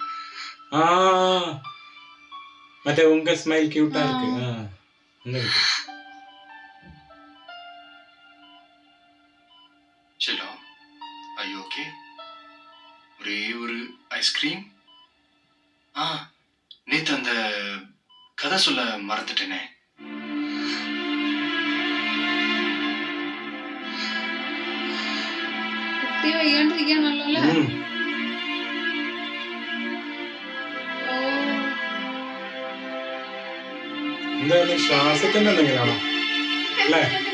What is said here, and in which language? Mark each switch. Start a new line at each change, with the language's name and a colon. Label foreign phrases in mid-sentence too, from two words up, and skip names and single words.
Tamil: மற்றே உங்க ஸ்மைல் க்யூட்டா ഇருக்கு. செல்லோ,
English: are you okay?
Tamil: ஒரே ஒரு ஐஸ்கிரீம். நேத்து அந்த கதை சொல்ல மறந்துட்டேனே.
Malayalam: കുട്ടി വയ്യാണ്ടിരിക്കുകയാണല്ലോ അല്ലേ? എന്തായാലും ശ്വാസത്തിന്റെ എന്തെങ്കിലാണോ അല്ലേ?